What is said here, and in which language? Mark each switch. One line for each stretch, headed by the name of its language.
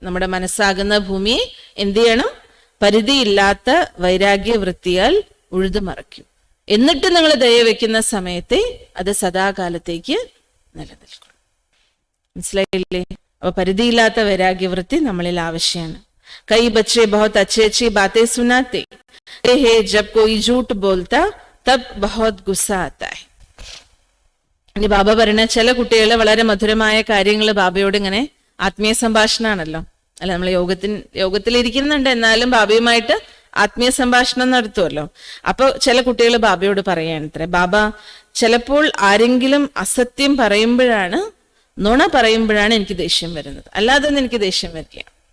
Malayalam: നമ്മുടെ മനസ്സാകുന്ന ഭൂമിയെ എന്ത് ചെയ്യണം? പരിധിയില്ലാത്ത വൈരാഗ്യ വൃത്തിയാൽ ഉഴുതുമറയ്ക്കും. എന്നിട്ട് നിങ്ങൾ ദയ വെക്കുന്ന സമയത്തെ അത് സദാകാലത്തേക്ക് നിലനിൽക്കും. മനസ്സിലായില്ലേ? അപ്പൊ പരിധിയില്ലാത്ത വൈരാഗ്യവൃത്തി നമ്മളിൽ ആവശ്യമാണ്.
Hindi: കൈ ബच्चे बहुत अच्छी अच्छी बातें सुनाते हैं, जब कोई झूठ बोलता तब बहुत गुस्सा आता है.
Malayalam: ഇനി ബാബ പറയുന്ന ചില കുട്ടികള് വളരെ മധുരമായ കാര്യങ്ങൾ ബാബയോട് ഇങ്ങനെ ആത്മീയ സംഭാഷണമാണല്ലോ, അല്ല നമ്മൾ യോഗത്തിലിരിക്കുന്നുണ്ട്, എന്നാലും ബാബയുമായിട്ട് ആത്മീയ സംഭാഷണം നടത്തുമല്ലോ. അപ്പൊ ചില കുട്ടികൾ ബാബയോട് പറയാനത്രേ, ബാബ ചിലപ്പോൾ ആരെങ്കിലും അസത്യം പറയുമ്പോഴാണ്, നുണ പറയുമ്പോഴാണ് എനിക്ക് ദേഷ്യം വരുന്നത്, അല്ലാതെ എനിക്ക് ദേഷ്യം വരില്ല.